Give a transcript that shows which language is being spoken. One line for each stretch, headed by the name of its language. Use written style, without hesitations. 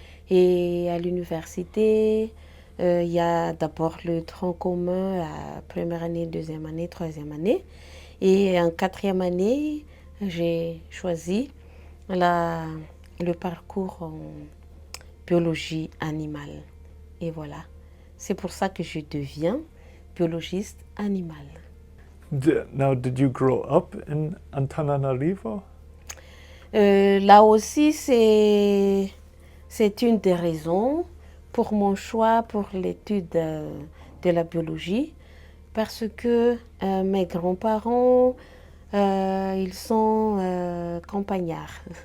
French: Et à l'université, il y a d'abord le tronc commun à première année, deuxième année, troisième année. Et en quatrième année, j'ai choisi le parcours en biologie animale. Et voilà, c'est pour ça que je deviens biologiste animal.
English: Now, did you grow up in Antananarivo?
French: Là aussi, c'est une des raisons pour mon choix pour l'étude de la biologie, parce que mes grands-parents, ils sont campagnards.